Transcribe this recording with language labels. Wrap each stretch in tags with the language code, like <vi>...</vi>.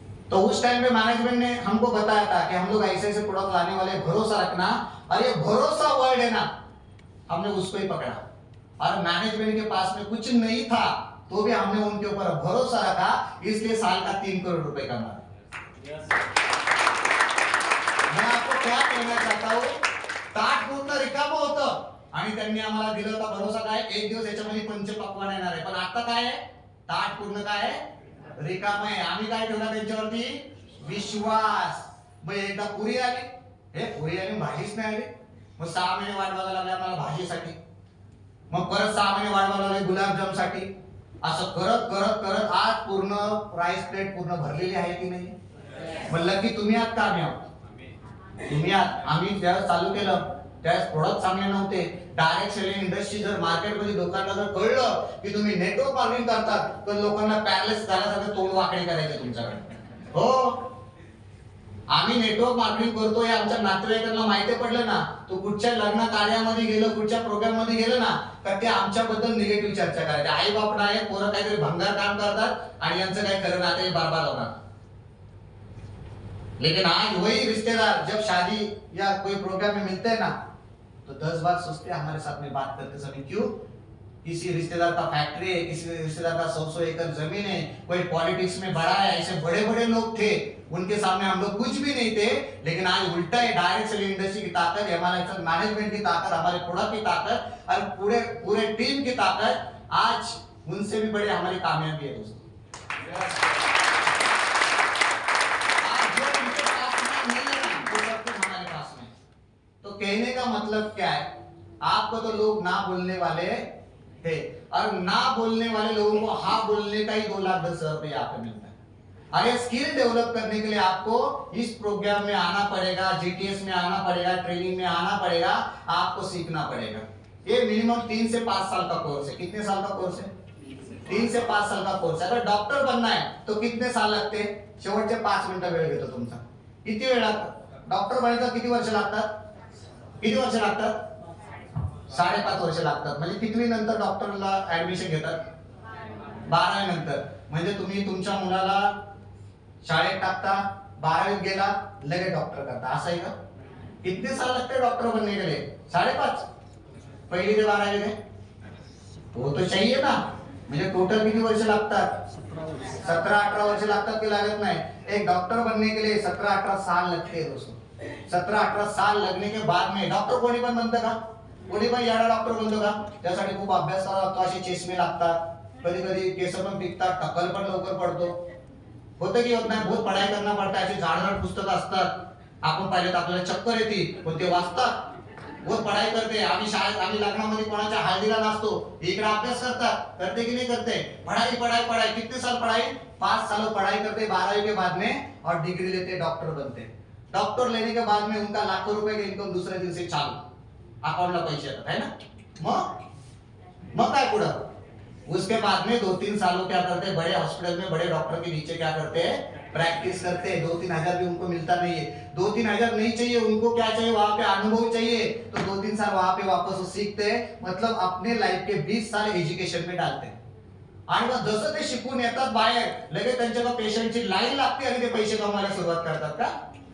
<hi>तो उस टाइम पे मैनेजमेंट ने हमको बताया था कि हम लोग ऐसे ऐसे प्रोडक्ट लाने वाले, भरोसा रखना, और ये भरोसा वर्ड है ना, हमने उसको ही पकड़ा। और मैनेजमेंट के पास में कुछ नहीं था तो भी हमने उनके ऊपर भरोसा रखा, इसलिए साल का 3 करोड़ रुपए कमा। मैं आपको क्या कहना चाहता हूं,</hi> <mr>ताट पूर्ण रिकाम होतं आणि त्यांनी आम्हाला दिलं होता भरोसा काय, एक दिवस याच्यामध्ये पंचपक्वान्न येणार आहे, पण आता काय आहे, ताट पूर्ण काय आहे, रिकाम आहे। आम्ही काय ठेवला त्यांच्यावरती, विश्वास। मग एकदा पुरी आली, हे पुरी आली भाजीच नाही आली, मग 6 महिने वाट बघायला लागली आम्हाला भाजीसाठी, मग परत 6 महिने वाट बघायला लागली गुलाबजाम साठी। असं करत करत करत आज पूर्ण राईस प्लेट पूर्ण भरलेली आहे की नाही। म्हणलं की तुम्ही आहात का आम्ही आहोत, तुम्ही आहात। आम्ही ज्यावेळेस चालू केलं त्यावेळेस प्रोडक्ट चांगले नव्हते, डायरेक्ट सेलिंग इंडस्ट्री जर मार्केटमध्ये लोकांना जर कळलं की तुम्ही नेटवर्क मार्केटिंग करतात तर लोकांना पॅरलाइज झाल्यासारखं तोंड वाकडे करायचे तुमच्याकडे। हो, आम्ही नेटवर्क मार्केटिंग करतो हे आमच्या नातेवाईकांना माहिती पडलं ना, तो कुठच्या लग्न कार्यामध्ये गेलं, कुठच्या प्रोग्राम मध्ये गेलं ना, तर ते आमच्याबद्दल निगेटिव्ह चर्चा करायचे। आई बाप नाही, पोरं काहीतरी भंगार काम करतात आणि यांचं काही खरं नाते बर्बाद होणार।</mr> <hi>लेकिन आज वही रिश्तेदार जब शादी या कोई प्रोग्राम में मिलते हैं ना, तो 10 बार सोचते हैं हमारे साथ में बात करते समय। क्यों? किसी रिश्तेदार का फैक्ट्री है, किसी रिश्तेदार का 100-100 एकड़ जमीन है, कोई पॉलिटिक्स में बड़ा है, ऐसे बड़े बड़े लोग थे, उनके सामने हम लोग कुछ भी नहीं थे। लेकिन आज उल्टा है, डायरेक्ट सेलिंग इंडस्ट्री की ताकत, हमारे मैनेजमेंट की ताकत, हमारे प्रोडक्ट की ताकत और पूरे पूरे टीम की ताकत आज उनसे भी बड़े हमारी कामयाबी है दोस्तों। आज जो उनके पास में नहीं है ना, वो सब कुछ हमारे पास में। तो कहने का मतलब क्या है, आपको तो लोग ना बोलने वाले थे, और ना बोलने वाले लोगों को हाँ बोलने का ही 2,10,000 रुपये यहाँ पे मिलता है। और ये स्किल डेवलप करने के लिए आपको इस प्रोग्राम में आना पड़ेगा, जीटीएस में आना पड़ेगा, ट्रेनिंग में आना पड़ेगा, आपको सीखना पड़ेगा। ये मिनिमम 3 से 5 साल का कोर्स है। कितने साल का कोर्स है? 3 से 5 साल का कोर्स है। अगर डॉक्टर बनना है तो कितने साल लगते?</hi> <mr>शेवटचे 5 मिनिटं वेळ घेतो तुमचा। किती वेळ लागतो? डॉक्टर बनायला किती वर्ष लागतात? किती वर्ष लागतात? 5.5 वर्ष लागतात। म्हणजे कितवी नंतर डॉक्टरला ऍडमिशन घेतात? 12वी नंतर। म्हणजे तुम्ही तुमच्या मुलाला शाळेत टाकता, 12वीत गेला लगेच डॉक्टर करता, असं आहे का?</mr> <hi>कितने साल लगते डॉक्टर बनने के लिए? 5.5।</hi> <mr>पहिली ते 12वी</mr> <hi>में वो तो चाहिए ना,</hi> <mr>म्हणजे टोटल किती वर्ष लागतात? 17-18 वर्ष लागतात की लागत नाही?</mr> <hi>एक डॉक्टर बनने के लिए 17-18 साल लगते हैं दोस्तों। 17-18 साल लगने के बाद में</hi> <mr>डॉक्टर कोणी पण बनतं का? कोणी पण याडा डॉक्टर बनतो का? त्यासाठी खूप अभ्यास करावा लागतो, असे चष्मे लागतात, कधी कधी केस पण पिकतात, टक्कल पण लवकर पडतो, होतं की होत नाही?</mr> <hi>बहुत पढ़ाई करना पड़ता है,</hi> <mr>अशी जाड पुस्तक असतात, आपण पाहिलं तर आपल्याला चक्कर येते, पण ते वाचतात,</mr> <hi>बहुत पढ़ाई करते।</hi> <mr>आम्ही शाळेत, आम्ही लग्नामध्ये कोणाच्या हळदीला नाचतो, इकडे अभ्यास करतात,</mr> <hi>करते की नहीं करते? पढ़ाई पढ़ाई पढ़ाई, कितने साल पढ़ाई? 5 साल पढ़ाई करते 12वीं के बाद में, और डिग्री लेते, डॉक्टर बनते। डॉक्टर लेने के बाद में उनका लाखों रुपए का इनकम दूसरे दिन से चालू,</hi> <mr>अकाउंटला पैसे येतात,</mr> <hi>है ना?</hi> <mr>मग मग काय पुढं?</mr> <hi>उसके बाद में 2-3 सालों क्या करते हैं, बड़े हॉस्पिटल में बड़े डॉक्टर के नीचे क्या करते हैं, प्रैक्टिस करते हैं। 2-3 हजार भी उनको मिलता नहीं है। 2-3 हजार नहीं चाहिए उनको, क्या चाहिए, वहां पे अनुभव चाहिए। तो 2-3 साल वहां पे वापस वो सीखते हैं, मतलब अपने लाईफ के 20 साल एज्युकेशन में डालते हैं।</hi> <mr>आणि मग जसं ते शिकून येतात बाहेर, लगेच त्यांच्याकडे पेशंटची लाईन लागते आणि ते पैसे कमवायला सुरुवात करतात का?</mr>